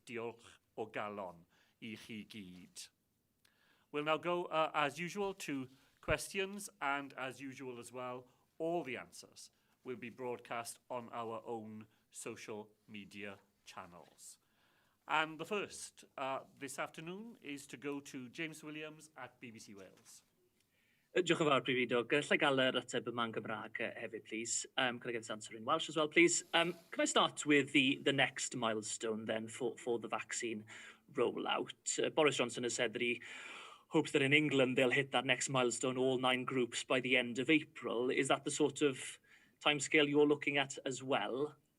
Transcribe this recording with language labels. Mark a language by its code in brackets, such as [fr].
[cy] Diolch o galon I chi gyd. [en] We'll now go, as usual, to questions, and as usual as well, all the answers will be broadcast on our own social media channels. And the first this afternoon is to go to James Williams at BBC Wales. [cy] Diolch yn fawr, Prif. Gallai gael yr ateb yma yn Gymraeg hefyd, please. [en] Can I get this answer in Welsh as well, please? Can I start with the next milestone then for the vaccine rollout? Boris Johnson has said that he hopes that in England they'll hit that next milestone, all 9 groups, by the end of April. Is that the sort of timescale you're looking at as well?